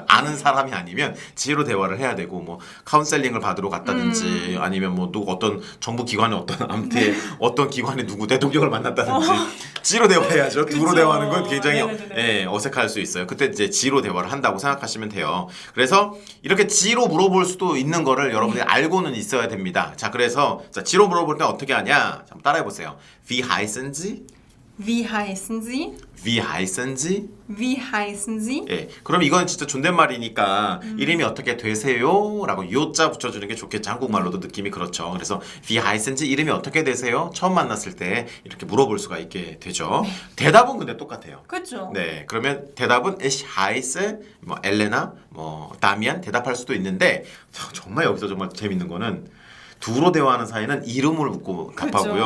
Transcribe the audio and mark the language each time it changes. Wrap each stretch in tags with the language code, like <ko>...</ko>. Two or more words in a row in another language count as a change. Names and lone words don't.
<ko>아는 사람이 아니면 지로 대화를 해야 되고 뭐 카운셀링을 받으러 갔다든지 아니면 뭐 누구 어떤 정부 기관의 어떤 암트에 어떤 기관의 누구 대통령을 만났다든지 지로 대화해야죠. 두로 그쵸. 대화하는 건 굉장히 네네네네. 어색할 수 있어요. 그때 이제 지로 대화를 한다고 생각하시면 돼요. 그래서 이렇게 지로 물어볼 수도 있는 거를 여러분들이 알고는 있어야 됩니다. 자, 그래서 자, 지로 물어볼 때 어떻게 하냐? 한번 따라해 보세요.</ko> <de>Wie heißen Sie? Wie heißen Sie? Wie heißen Sie? Wie heißen Sie?</de> <ko>예, 그럼 이건 진짜 존댓말이니까 이름이 어떻게 되세요? 라고 요자 붙여주는 게 좋겠죠. 한국말로도 느낌이 그렇죠. 그래서</ko> <de>Wie heißen Sie?</de> <ko>이름이 어떻게 되세요? 처음 만났을 때 이렇게 물어볼 수가 있게 되죠. 대답은 근데 똑같아요. 그렇죠. 네, 그러면 대답은</ko> <de>Ich heiße</de> <ko>뭐 엘레나, 뭐 다미안 대답할 수도 있는데 정말 여기서 정말 재밌는 거는 두로 대화하는 사이는 이름을 묻고 답하고요.</ko>